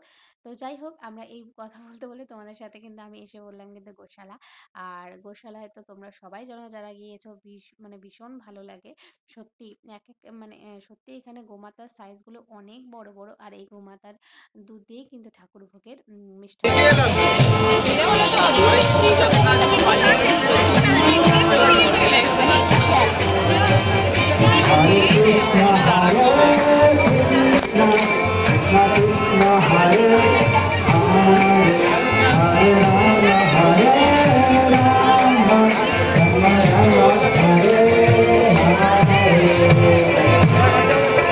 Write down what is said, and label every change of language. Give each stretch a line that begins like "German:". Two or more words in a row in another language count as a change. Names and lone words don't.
Bangla: তো যাই হোক আমরা এই কথা বলতে বলে তোমাদের সাথে কিন্তু আমি এসে বললাম কিন্তু গোশালা। আর গোশালায় তো তোমরা সবাই জানো যারা গিয়েছো, মানে ভীষণ ভালো লাগে সত্যি। এক এক মানে সত্যি এখানে গোমাতার সাইজগুলো অনেক বড় বড়। আর এই গোমাতার দুধ দিয়েই কিন্তু ঠাকুর ভোগের মিষ্টান্ন তৈরি হয়। তো যাই হোক তোমরা দেখতে থাকো। Hare Krishna, Hare Krishna, Krishna Krishna, Hare Hare, Hare Rama, Hare Rama, Rama Rama, Hare Hare.